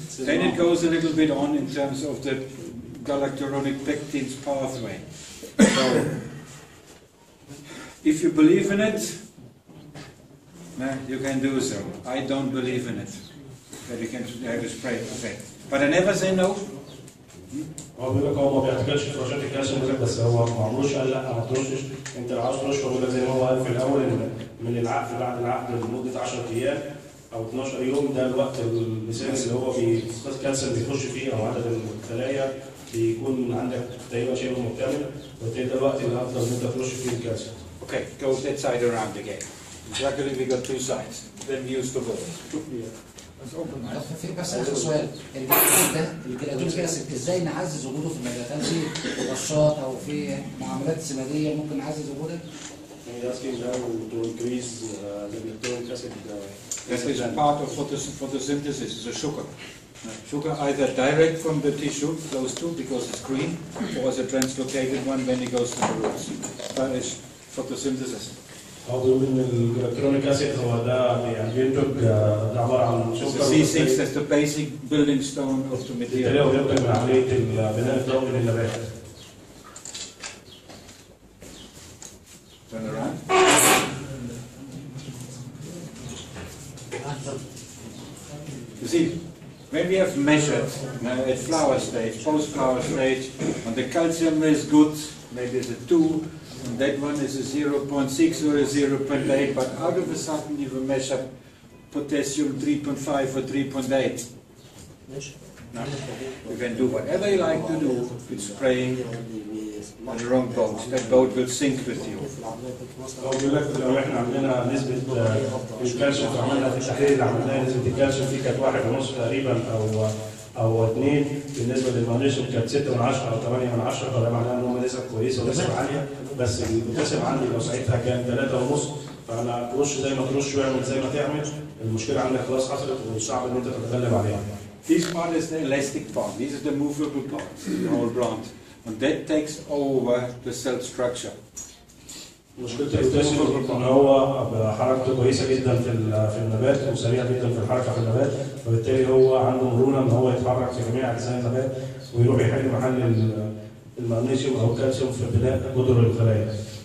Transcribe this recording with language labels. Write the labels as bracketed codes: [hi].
[en] Then it goes a little bit on in terms of the galacturonic pectins pathway. So, if you believe in it, you can do so. I don't believe in it. That you can have a spray effect. But I never say no. [ar] هو بيقول لك هو ما بيعتقدش في رشاة الكالسيوم، بس هو ما عمروش قال لا ما ترشش. انت لو عاوز ترش، بيقول لك زي ما هو قال في الاول ان من العقد بعد العقد لمده 10 ايام او 12 يوم، ده الوقت المثالي اللي هو الكالسيوم بيخش فيه او عدد الخلايا بيكون عندك تقريبا شبه مكتمل، وبالتالي ده الوقت اللي افضل ان انت ترش فيه الكالسيوم. [en] Okay, go that side around again. Luckily we got two sides. Then we use the ball. [ar] في بس اخر سؤال، الجلاتين كاسيد ازاي نعزز وجوده في النبات؟ هل في رشات او في معاملات سماديه ممكن نعزز وجوده؟ [en] He's asking how to increase the gluconic acid. That is part of photosynthesis, is a sugar. Sugar either direct from the tissue, close to, because it's green, or as a translocated one when it goes to the roots. That is photosynthesis. [ar] هو بيقول ان الجلوكرونيك اسيد هو ده يعني بينتج، ده عباره عن سكر. [en] C6 is the basic building stone of the material. [ar] هو بينتج من عمليه البناء الضوئي للنبات. [en] Turn around. You see, when we have measured at flower stage, post-flower stage, when the calcium is good, maybe it's a 2, and that one is a 0.6 or a 0.8, but out of a sudden you will measure potassium 3.5 or 3.8. No? You can do whatever you like to do with spraying on the wrong boat. That boat will sink with you. [ar] هو بيقول لك لو احنا عندنا نسبه الكالسيوم عملنا في التحليل اللي عملناه، نسبه الكالسيوم فيه كانت 1.5 تقريبا او 2، بالنسبه للمغنيسيوم كانت 6 من 10 او 8 من 10، فده معناه ان هم نسب كويسه ونسب عاليه، بس البوتاسيوم عندي لو ساعتها كان 3.5، فانا ترش زي ما ترش واعمل زي ما تعمل، المشكله عندك خلاص حصلت وصعب ان انت تتغلب عليها. [en] This part is the elastic part. This is the movable part, the whole plant, and that takes over the cell structure. [ar] مشكله البوتاسيوم ان هو حركته كويسه جدا في النبات وسريع جدا في الحركه في النبات، وبالتالي هو عنده مرونه ان هو يتحرك في جميع اجزاء النبات ويروح يحل محل المغنيسيوم او الكالسيوم في بناء جذور الخلايا.